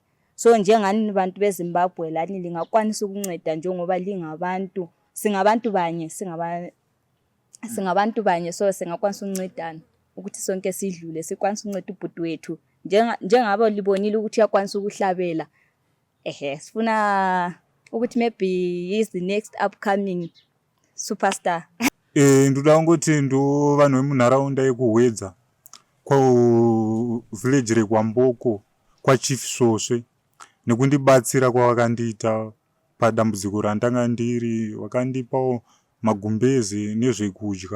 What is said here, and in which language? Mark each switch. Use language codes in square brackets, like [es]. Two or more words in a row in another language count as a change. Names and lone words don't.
[nd] So njengani bantu beZimbabwe lani lingakwanisa ukunceda njengoba lingabantu singabantu banye so singakwanisa ukuncedana ukuthi sonke sidlule sikwanisa ukunceda ubhuti wethu njengabo libonile ukuthi yakwanisa ukuhlabela sifuna ukuthi [en] maybe he is the next upcoming superstar. [sn] Ndoda ngoti ndo vanhu vemunharaunda yekuhwedza village rekwamboko kwaChief Soswe nekundibatsira kwavakandiita padambudziko randanga ndiri vakandipawo magumbezi nezvekudya.